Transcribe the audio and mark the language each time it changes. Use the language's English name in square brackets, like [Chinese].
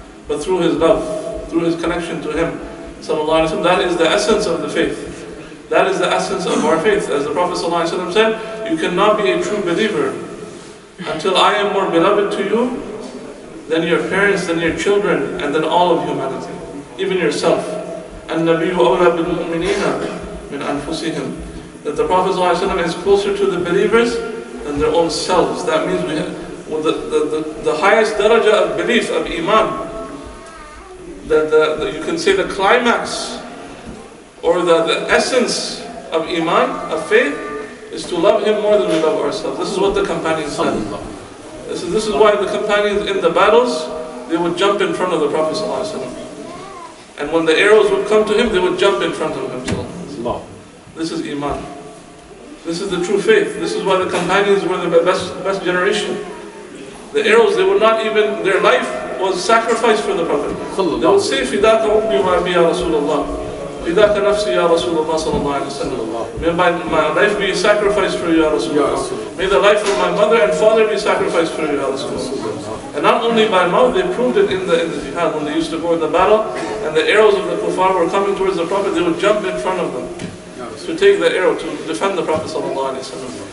[English] But through His love, through His connection to Him sallallahu alaihi wasallam, that is the essence of the faith. That is the essence of our faith. As the Prophet ﷺ said, you cannot be a true believer until I am more beloved to you then your parents, then your children, and then all of humanity, even yourself. [Arabic] النبي أولى بالمؤمنين من أنفسهم. [English] That the Prophet ﷺ is closer to the believers than their own selves. That means the highest daraja of belief, of iman, you can say the climax or the essence of iman, of faith, is to love him more than we love ourselves. This is what the companions said. This is why the companions in the battles, they would jump in front of the Prophet ﷺ. And when the arrows would come to him, they would jump in front of him. This is iman. This is the true faith. This is why the companions were the best generation. The arrows, they would not even, their life was sacrificed for the Prophet. They would say, [Arabic] فِدَاكَ أُمِّي وَأَبِي يَا رَسُولَ اللَّهِ فِدَاكَ نَفْسِي يَا رَسُولَ اللَّهِ صلى الله عليه وسلم. [English] May my life be sacrificed for you, Ya Rasulullah. May the life of my mother and father be sacrificed for you, Ya Rasulullah. And not only by mouth, they proved it in the jihad. When they used to go in the battle, and the arrows of the kuffar were coming towards the Prophet, they would jump in front of them to take the arrow, to defend the Prophet sallallahu alaihi wasallam.